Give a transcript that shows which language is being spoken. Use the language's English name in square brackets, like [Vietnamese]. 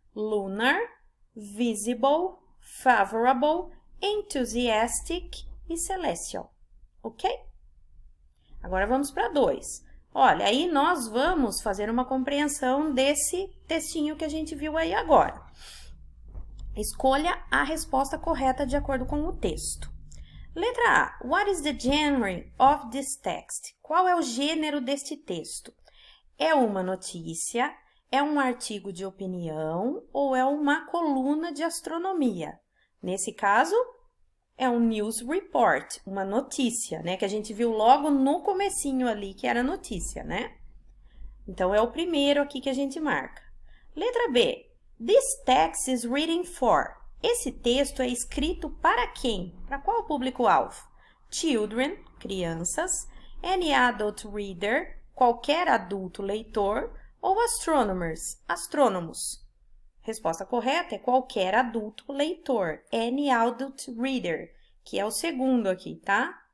[English] Lunar, visible, favorable, enthusiastic e celestial. Ok? [Portuguese] Agora vamos para 2. Olha, aí nós vamos fazer uma compreensão desse textinho que a gente viu aí agora. Escolha a resposta correta de acordo com o texto. Letra A. [English] What is the genre of this text? [Portuguese] Qual é o gênero deste texto? É uma notícia, é um artigo de opinião ou é uma coluna de astronomia? Nesse caso, é um news report, uma notícia, né? Que a gente viu logo no comecinho ali, que era notícia, né? Então, é o primeiro aqui que a gente marca. Letra B. [English] This text is written for. [Portuguese] Esse texto é escrito para quem? Para qual público-alvo? Children, crianças. [English] Any adult reader, [Portuguese] qualquer adulto leitor. Ou astronomers, astrônomos. Resposta correta é qualquer adulto leitor. [English] Any adult reader, [Portuguese] que é o segundo aqui, tá?